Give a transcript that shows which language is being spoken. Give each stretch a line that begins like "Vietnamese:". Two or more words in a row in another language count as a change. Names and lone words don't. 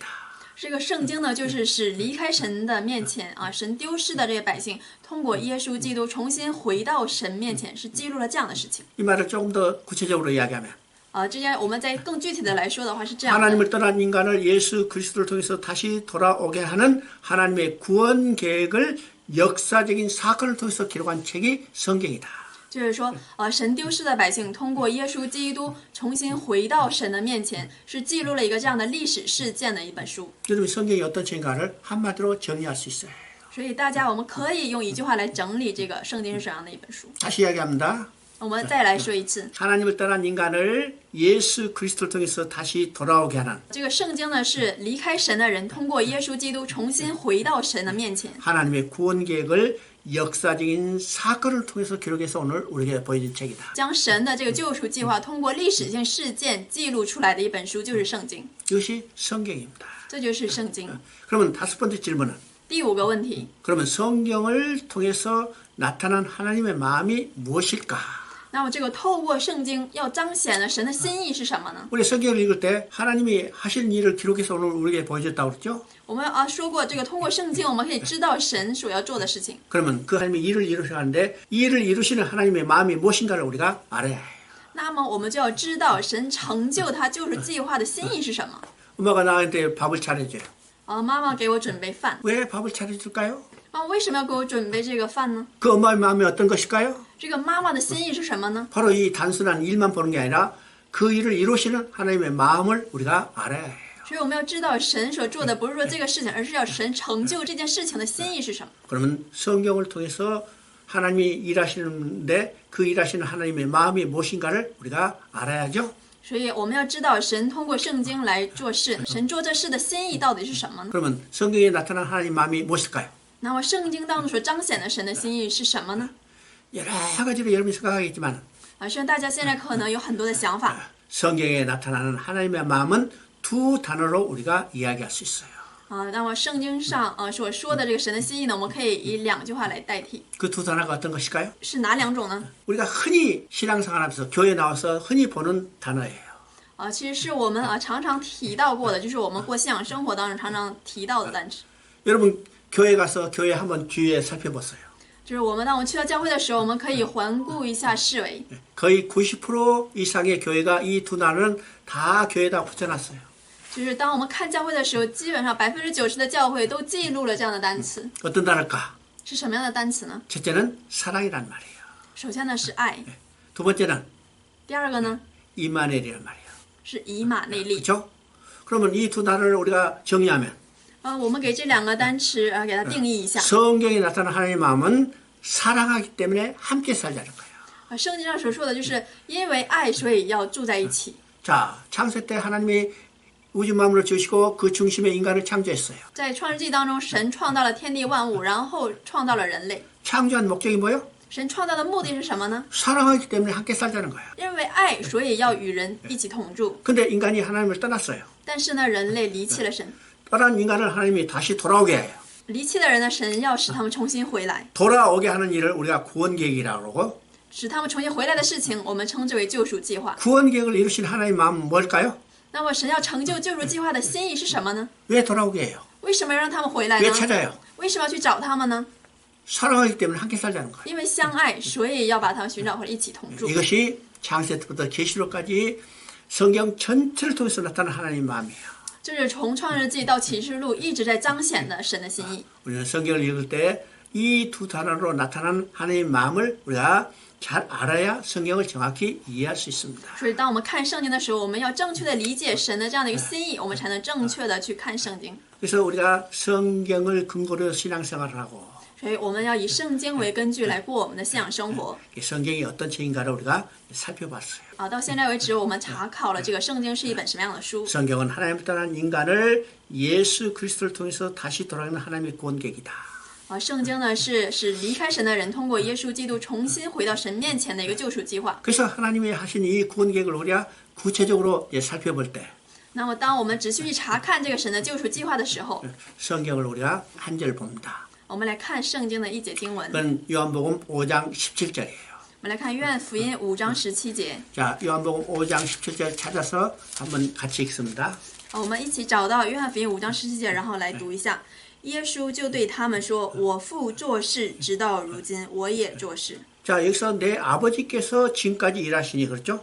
Chinese: 这个圣经呢，就是使离开神的面前神丢失的这些百姓，通过耶稣基督重新回到神面前，是记录了这样的事情。
Korean: 이 말을 조금 더 구체적으로 이야기하면
Chinese: 这样我们再更具体的来说的话是这样的。
Korean: 하나님을 떠난 인간을 예수 그리스도를 통해서 다시 돌아오게 하는 하나님의 구원 계획을 역사적인 사건을 통해서 기록한 책이 성경이다.
Chinese: 就是说，神丢失的百姓通过耶稣基督重新回到神的面前，是记录了一个这样的历史事件的一本书。
Korean: 여러분 성경이 어떤 책인가를 한마디로 정리할 수 있어요.
Chinese: 所以大家我们可以用一句话来整理这个圣经是什么样的一本书。
Korean: 다시 이야기합니다.
Chinese: 我们再来说一次，
Korean: 하나님을 떠난 인간을 예수 그리스도를 통해서 다시 돌아오게 하는
Chinese: 这个圣经呢是离开神的人通过耶稣基督重新回到神的面前，
Korean: 하나님의 구원 계획을 역사적인 사건을 통해서 기록해서 오늘 우리에게 보여준 책이다.
Chinese: 将神的这个救赎计划通过历史性事件记录出来的一本书就是圣经，
Korean: 이것이 성경입니다.
Chinese: 这就是圣经。
Korean: 그러면 다섯 번째 질문은
Chinese: 第五个问题，
Korean: 그러면 성경을 통해서 나타난 하나님의 마음이 무엇일까?
Chinese: 那么这个透过圣经要彰显的神的心意是什么呢？
Korean: 우리 성경을 읽을 때 하나님이 하실 일을 기록해서 오늘 우리에게 보여줬다고 그랬죠?
Chinese: 我们说过，这个通过圣经我们可以知道神所要做的事情。
Korean: 그러면 그 하나님이 일을 이루시는데 이 일을 이루시는 하나님의 마음이 무엇인가를 우리가 알아야 해요.
Chinese: 那么我们就要知道神成就他救赎计划的心意是什么。
Korean: 엄마가 나한테 밥을 차려줘요.
Chinese: 妈妈给我准备饭，
Korean: 왜 밥을 차려줄까요?
Chinese: 为什么要给我准备这个饭呢？
Korean: 그 엄마의 마음이 어떤 것일까요?
Chinese: 这个妈妈的心意是什么呢？
Korean: 바로 이 단순한 일만 보는 게 아니라 그 일을 이루시는 하나님의 마음을 우리가 알아야 해요.
Chinese: 所以我们要知道神所做的不是说这个事情，而是要神成就这件事情的心意是什么。
Korean: 그러면 성경을 통해서 하나님이 일하시는데 그 일하시는 하나님의 마음이 무엇인가를 우리가 알아야죠.
Chinese: 所以我们要知道神通过圣经来做事，神做这事的心意到底是什么呢？
Korean: 그러면 성경에 나타난 하나님 마음이 무엇일까요?
Chinese: 那么圣经当中所彰显的神的心意是什么呢？
Korean: 여러 가지로 여러분이 생각하겠지만
Chinese: 虽然大家现在可能有很多的想法，
Korean: 성경에 나타나는 하나님의 마음은 두 단어로 우리가 이야기할 수 있어요.
Chinese: 那么圣经上所说的这个神的心意呢，我们可以以两句话来代替，
Korean: 그 두 단어가 어떤 것일까요?
Chinese: 是哪两种呢？
Korean: 우리가 흔히 신앙생활하면서 교회 나와서 흔히 보는 단어예요.
Chinese: 其实是我们常常提到过的，就是我们过信仰生活当中常常提到的单词。
Korean: 여러분 교회 가서 교회 한번 주위에 살펴보세요.
Chinese: 就是当我们去到教会的时候，我们可以环顾一下四围，
Korean: 거의 90% 이상의 교회가 이 두 단어는 다 교회에다 붙여놨어요.
Chinese: 就是当我们看教会的时候，基本上90%的教会都记录了这样的单词。
Korean: 어떤 단어일까?
Chinese: 是什么样的单词呢？
Korean: 첫째는 사랑이란 말이에요.
Chinese: 首先呢是爱，
Korean: 두 번째는
Chinese: 第二个呢
Korean: 이마넬이란 말이에요.
Chinese: 是以马内利。
Korean: 그렇죠? 그러면 이 두 단어를 우리가 정의하면
Chinese: 我们给这两个单词给它定义一下。
Korean: 성경에 나타난 하나님의 마음은 사랑하기 때문에 함께 살자는 거예요.
Chinese: 圣经上所说的就是因为爱，所以要住在一起。
Korean: 자, 창세 때 하나님이 우주 만물을 지으시고 그 중심에 인간을 창조했어요.
Chinese: 在创世纪当中，神创造了天地万物，然后创造了人类。
Korean: 창조한 목적이 뭐예요?
Chinese: 神创造的目的是什么呢？
Korean: 사랑하기 때문에 함께 살자는 거예요.
Chinese: 因为爱，所以要与人一起同住。
Korean: 근데 인간이 하나님을 떠났어요.
Chinese: 但是呢，人类离弃了神，
Korean: 떠난 인간을 하나님이 다시 돌아오게 해요.
Chinese: 离弃的人呢，神要使他们重新回来，
Korean: 돌아오게 하는 일을 우리가 구원 계획이라고 그러고
Chinese: 使他们重新回来的事情，我们称之为救赎计划。
Korean: 구원 계획을 이루신 하나님의 마음은 뭘까요?
Chinese: 那么神要成就救赎计划的心意是什么呢？
Korean: 왜 돌아오게 해요?
Chinese: 为什么要让他们回来
Korean: 왜
Chinese: 呢？
Korean: 찾아요?
Chinese: 为什么要去找他们呢？
Korean: 사랑하기 때문에 함께 살자는 거예요.
Chinese: 因为相爱，所以要把他们寻找回来，一起同住。
Korean: 이것이 창세부터 계시록까지 성경 전체를 통해서 나타난 하나님의 마음이에요.
Chinese: 就是从创世纪到启示录一直在彰显的神的心意。
Korean: 우리는 성경을 읽을 때 이 두 단어로 나타난 하나님의 마음을 우리가 잘 알아야 성경을 정확히 이해할 수 있습니다.
Chinese: 所以当我们看圣经的时候，我们要正确的理解神的这样的一个心意，我们才能正确的去看圣经。
Korean: 그래서 우리가 성경을 근거로 신앙생활을 하고
Chinese: 所以我们要以圣经为根据来过我们的信仰生活。
Korean: 이 성경이 어떤 책인가를 우리가 살펴봤어요.
Chinese: 到现在为止，我们查考了这个圣经是一本什么样的书。
Korean: 성경은 하나님을 떠난 인간을 예수 그리스도를 통해서 다시 돌아가는 하나님의 구원계획이다.
Chinese: 圣经呢是离开神的人通过耶稣基督重新回到神面前的一个救赎计划。
Korean: 그래서 하나님이 하신 이 구원계획을 우리가 구체적으로 살펴볼 때
Chinese: 那么当我们仔细去查看这个神的救赎计划的时候，
Korean: 성경을 우리가 한 절 봅니다.
Chinese: 我们来看圣经的一节经文。
Korean: 그건 요한복음 5장 17절이에요.
Chinese: 我们来看约翰福音5章17节。
Korean: 자, 요한복음 5장 17절 찾아서 한번 같이 읽습니다.
Chinese: 我们一起找到约翰福音5章17节，然后来读一下。耶稣就对他们说：“我父做事，直到如今，我也做事。”
Korean: 자, 여기서 내 아버지께서 지금까지 일하시니 그렇죠?